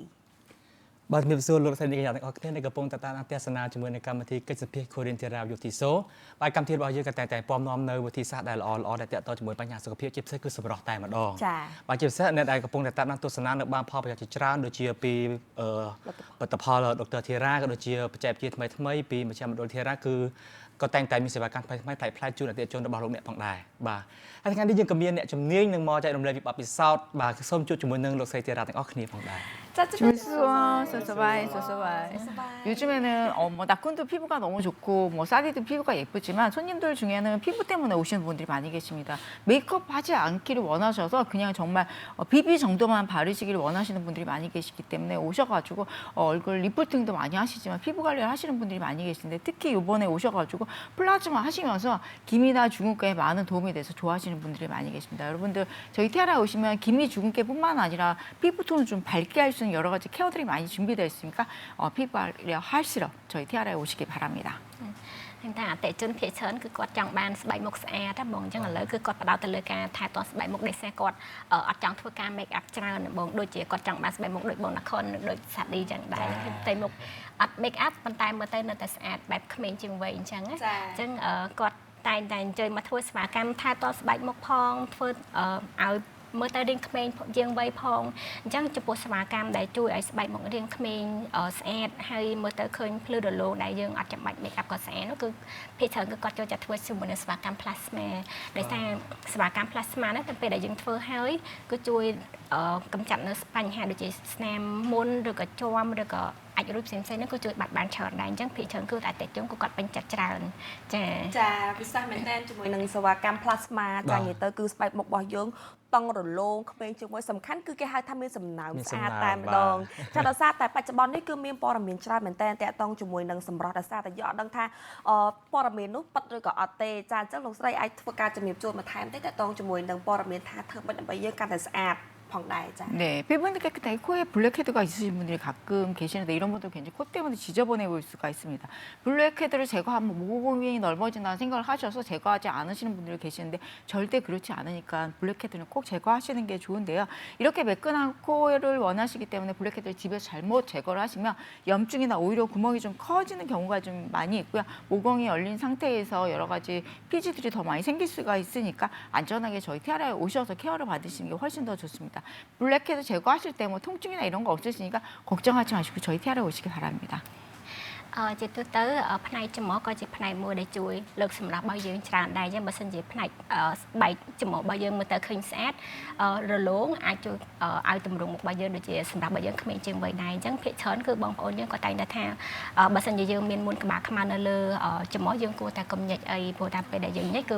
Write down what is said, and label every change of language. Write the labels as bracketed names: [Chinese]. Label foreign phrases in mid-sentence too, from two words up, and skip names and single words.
[Khmer] បាទជំរាបសួរលោកស្រីអ្នកទាំងអស់គ្នាដែលកំពុងតាមទស្សនាជាមួយនឹងកម្មវិធីកិច្ចសភា Korean Tiara Beauty Show បាទកម្មវិធីរបស់យើងក៏តែពំនាំនៅវិធីសាស្ត្រដែលល្អៗដែលតាក់ទងជាមួយបញ្ហាសុខភាពជាពិសេសគឺសម្រស់តែម្ដងបាទជាពិសេសអ្នកដែលកំពុងតាមទស្សនានៅបានផលប្រយោជន៍ជាច្រើនដូចជាពីផលិតផល Dr. Tiara ក៏ដូចជាបច្ចេកវិទ្យាថ្មីៗពីមជ្ឈមណ្ឌល Tiara គឺក៏តែងតែមានសេវាកម្មថ្មីៗប្លែកៗជូនអតិថិជនរបស់លោកអ្នកផងដែរបាទហើយថ្ងៃនេះយើងក៏មានអ្នកជំនាញនឹងមកចែករំលែកពីបទពិសោធន៍បាទសូមជួបជាមួយនឹងលោកស្រី Tiara ទាំងអស់គ្នាផងដែរ [Korean] 요즘에는 뭐 낙훈도 피부가 너무 좋고 뭐 사디도 피부가 예쁘지만 손님들 중에는 피부 때문에 오시는 분들이 많이 계십니다. 메이크업 하지 않기를 원하셔서 그냥 정말 BB 정도만 바르시기를 원하시는 분들이 많이 계시기 때문에 오셔가지고 얼굴 리프팅도 많이 하시지만 피부 관리를 하시는 분들이 많이 계신데 특히 이번에 오셔가지고 플라즈마 하시면서 기미나 주근깨에 많은 도움이 돼서 좋아하시는 분들이 많이 계십니다. 여러분들 저희 티아라에 오시면 기미 주근깨뿐만 아니라 피부톤을 좀 밝게 할 수 있는 여러 가지 케어들이 많이 준비되어 있으니까 피부 관리 하시러 저희 티아라에 오시기 바랍니다. [Khmer] តែអតិជនភាគច្រើនគឺគាត់ចង់បានស្បែកមុខស្អាតហ្មងអញ្ចឹងឥឡូវគឺគាត់បដោតទៅលើការថែទាំស្បែកមុខដែលសេះគាត់អត់ចង់ធ្វើការ [English] make up [Khmer] ច្រើនបងដូចជាគាត់ចង់បានស្បែកមុខដូចបងណាខុនដូចសាឌីចឹងដែរតែមុខអត់ [English] make up [Khmer] ប៉ុន្តែមើលទៅនៅតែស្អាតបែបក្មេងជាងវ័យអញ្ចឹង ណាអញ្ចឹងគាត់តែងតែអញ្ជើញមកធ្វើសេវាកម្មថែទាំស្បែកមុខផងធ្វើឲ្យមើលទៅរៀងក្មេងជាងវ័យផងអញ្ចឹងចំពោះសេវាកម្មដែលជួយឲ្យស្បែកមុខរៀងក្មេងស្អាតហើយមើលទៅឃើញភ្លឺរលោងដែល យើងអត់ចាំបាច់ [English] make up [Khmer] ក៏ស្អាតនោះគឺភាគច្រើនគឺគាត់ចូលចិត្តធ្វើជាមួយនឹងសេវាកម្ម plasma ដែលថាសេវាកម្ម plasma នេះទៅពេលដែលយើងធ្វើហើយគឺជួយកម្ចាត់នៅបញ្ហាដូចជាស្នាមមុ នឬក៏ជាំឬក៏អាចរូបផ្សេងៗហ្នឹងគឺជួយបាត់បានច្រើនដែរអញ្ចឹងភាគច្រើនគឺតែតិចជុំគាត់ពេញចិត្តច្រើនចាពិសេសមែនតើជាមួយនឹងសេវាកម្ម plasma ចានិយាយទៅគឺស្បែកមុខរបស់យើងតង់រលោងក្មេងជាងមួយសំខាន់គឺគេហៅថាមានសំណើមស្អាតតែម្ដងចាដោយសារតែបច្ចុប្បន្ននេះគឺមានព័ត៌មានច្រើនមែនតើតាក់ទងជាមួយនឹងសម្រស់ដោយសារតែយើងអត់ដឹងថាព័ត៌មាននោះពិតឬក៏អត់ទេចាអញ្ចឹងលោកស្រីអាចធ្វើការជំរាបជូនបន្ថែមទេតាក់ទងជាមួយនឹងព័ត៌មានថាធ្វើមិនដើម្បីយើងកាន់តែស្អាត [Korean] 네, 피부는 깨끗하게 코에 블랙헤드가 있으신 분들이 가끔 계시는데 이런 분들 굉장히 코 때문에 지저분해 보일 수가 있습니다. 블랙헤드를 제거하면 모공이 넓어진다는 생각을 하셔서 제거하지 않으시는 분들이 계시는데 절대 그렇지 않으니까 블랙헤드는 꼭 제거하시는 게 좋은데요. 이렇게 매끈한 코를 원하시기 때문에 블랙헤드를 집에서 잘못 제거를 하시면 염증이나 오히려 구멍이 좀 커지는 경우가 좀 많이 있고요. 모공이 열린 상태에서 여러 가지 피지들이 더 많이 생길 수가 있으니까 안전하게 저희 티아라에 오셔서 케어를 받으시는 게 훨씬 더 좋습니다. 블랙헤드 제거하실 때 뭐 통증이나 이런 거 없으시니까 걱정하지 마시고 저희 티아라에 오시기 바랍니다. [Khmer] ជាទូទៅផ្នែកចំមកក៏ជាផ្នែកមួយដែលជួយលើកសម្រាប់របស់យើងច្រើនដែរចឹងបើសិនជាផ្នែកស្បែកចំមករបស់យើងមើលទៅឃើញស្អាតរលោងអាចជួយឲ្យទម្រង់មុខរបស់យើងដូចជាសម្រាប់របស់យើងក្មេងជាងវ័យដែរអញ្ចឹងភាគច្រើនគឺបងប្អូនយើងក៏តែងតែថាបើសិនជាយើងមានមុនក្បាលខ្មៅនៅលើចំមកយើងគួរតែកុំញិចអីព្រោះតាមពេលដែលយើងញិចគឺ